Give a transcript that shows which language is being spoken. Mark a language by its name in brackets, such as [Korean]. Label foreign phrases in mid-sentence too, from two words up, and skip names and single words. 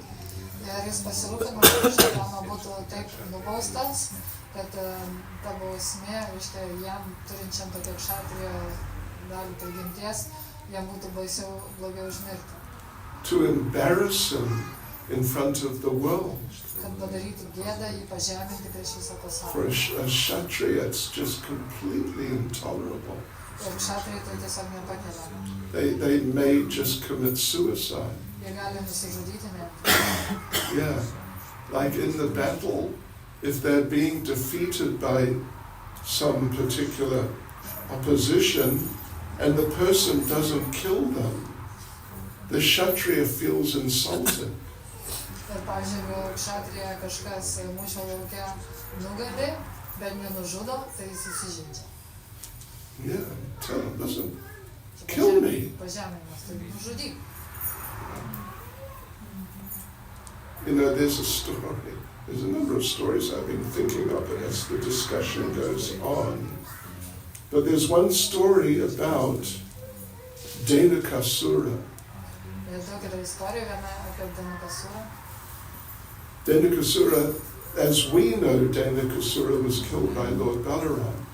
[Lithuanian] Ir jis pasirūpino, kad Ašvatthama būtų taip nubaustas, kad ta bausmė, reiškia, jam turinčiam tokią Kshatriya dalį prigimties, jam būtų baisiau blogiau užmirti. [English] To embarrass him in front of the world. [Lithuanian] Kad padarytų gėdą, jį pažeminti prieš visą pasaulį. [English] For a Kshatriya, it's just completely intolerable. [Lithuanian] Ir Kshatriyai tai tiesiog nepakeliama. [English] They may just commit suicide. [Lithuanian] Jie gali nusižudyti net. [English] Yeah, like in the battle, if they're being defeated by some particular opposition and the person doesn't kill them, the Kshatriya feels insulted. [Lithuanian] Ir pavyzdžiui, jeigu Kshatriya kažkas mūšio lauke nugali, bet nenužudo, tai jis įsižeidžia. [English] Yeah, tell him, listen, kill me. [Lithuanian] Pažeminimas, tai nužudyk. [English] There's a story. There's a number of stories I've been thinking of as the discussion goes on. But there's one story about Dhenukasura. Dhenukasura, as we know, Dhenukasura was killed by Lord Balaram.